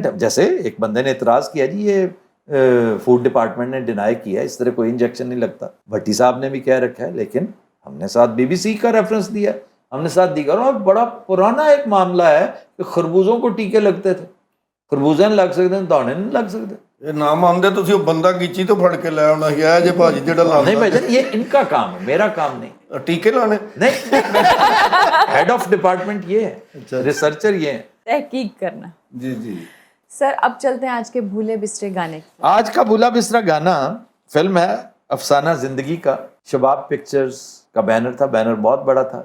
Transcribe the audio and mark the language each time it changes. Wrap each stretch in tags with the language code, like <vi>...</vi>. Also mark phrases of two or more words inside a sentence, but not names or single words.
<ur>جیسے ایک بندے نے اعتراض کیا جی یہ</ur> <en>food department</en> <ur>نے ڈینائی کیا, اس طرح کوئی انجیکشن نہیں لگتا. بھٹی صاحب نے بھی کہہ رکھا ہے, لیکن ہم نے ساتھ BBC کا ریفرنس دیا, ہم نے ساتھ دیگر, اور بڑا پرانا ایک معاملہ ہے کہ خربوزوں کو ٹیکے لگتے تھے. خربوزے نہیں لگ سکتے, دانے نہیں لگ سکتے.</ur> <pa>ਇਹ ਨਾ ਮੰਨਦੇ ਤੁਸੀਂ ਉਹ ਬੰਦਾ ਗੀਚੀ ਤੋਂ ਫੜ ਕੇ ਲੈ ਆਉਣਾ ਸੀ, ਇਹ ਜੇ ਭਾਜੀ ਜਿਹੜਾ ਲਾਉਂਦਾ.</pa> <ur>نہیں بھائی جان, یہ ان کا کام ہے, میرا کام نہیں.</ur> <pa>ਟੀਕੇ ਲਾਣੇ</pa> <ur>نہیں,</ur> <en>head of department</en> <ur>یہ ہے, ریسرچر یہ ہے. تحقیق کرنا.</ur> <pa>ਜੀ ਜੀ.</pa> <ur>سر اب چلتے ہیں آج کے بھولے بسرے گانے. آج کا بھولا بسرا گانا فلم ہے افسانہ زندگی کا. شباب پکچرز کا بینر تھا, بینر بہت بڑا تھا.</ur>